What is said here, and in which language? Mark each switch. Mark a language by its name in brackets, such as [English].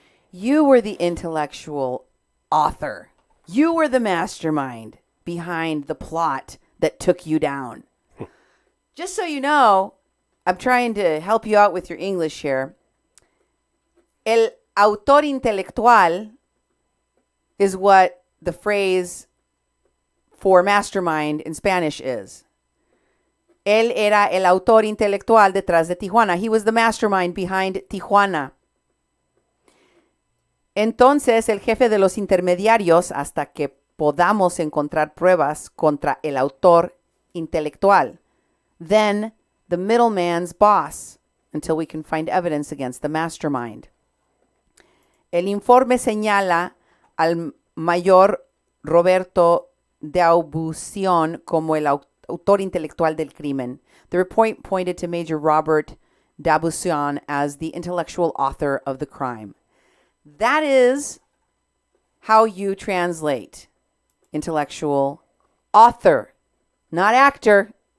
[English] You were the intellectual author. You were the mastermind behind the plot that took you down. Just so you know, I'm trying to help you out with your English here. El autor intelectual is what the phrase for mastermind in Spanish is. [Spanish] Él era el autor intelectual detrás de Tijuana. [English] He was the mastermind behind Tijuana. [Spanish] Entonces, el jefe de los intermediarios, hasta que podamos encontrar pruebas contra el autor intelectual. [English] Then, the middleman's boss, until we can find evidence against the mastermind. [Spanish] El informe señala al mayor Roberto D'Aubuisson como el autor intelectual del crimen. [English] The report pointed to Major Robert D'Aubuisson as the intellectual author of the crime. That is how you translate intellectual author, not actor.